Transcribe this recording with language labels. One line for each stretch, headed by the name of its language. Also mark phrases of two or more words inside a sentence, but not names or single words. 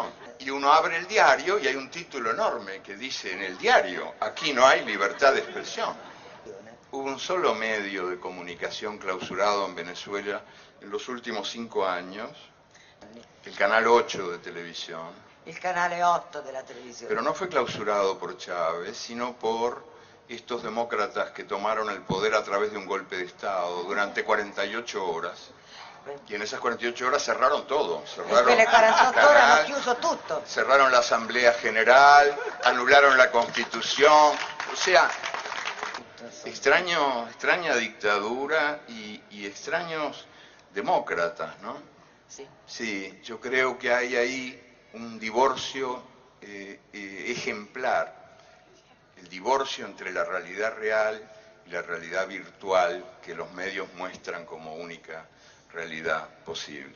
Spanish: Y uno abre el diario y hay un título enorme que dice en el diario: aquí no hay libertad de expresión. Hubo un solo medio de comunicación clausurado en Venezuela en los últimos 5 años, el Canal 8 de televisión.
Italian: Il canale 8 della televisione.
Spanish: Pero no fue clausurado por Chávez, sino por estos demócratas que tomaron el poder a través de un golpe de Estado durante 48 horas. Y en esas 48 horas cerraron todo. Cerraron
Italian: le 48
Spanish: el
Italian: ore hanno
Spanish: canal,
Italian: chiuso tutto.
Spanish: cerraron la Asamblea General, anularon la Constitución. O sea, extraña dictadura y extraños demócratas, ¿no? Sí. Sí, yo creo que hay ahí un divorcio ejemplar, el divorcio entre la realidad real y la realidad virtual que los medios muestran como única realidad posible.